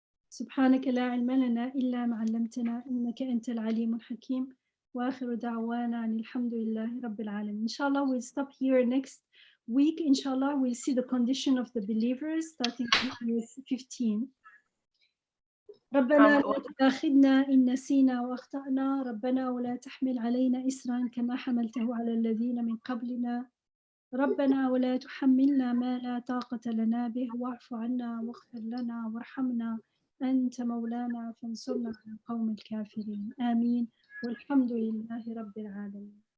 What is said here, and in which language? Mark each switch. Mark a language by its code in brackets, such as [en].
[ar] سبحانك لا علم لنا إلا ما علمتنا إنك أنت العليم الحكيم وآخر دعوانا أن الحمد لله رب العالمين. [en] Inshallah, we'll stop here next week. Inshallah, we'll see the condition of the believers starting with 15. [ar] ربنا لا تؤاخذنا إن نسينا وأخطأنا ربنا ولا تحمل علينا إسرا كما حملته على الذين من قبلنا ربنا ولا تحملنا ما لا طاقة لنا به واعف عنا واغفر لنا وارحمنا أنت مولانا فانصرنا على القوم الكافرين آمين والحمد لله رب العالمين.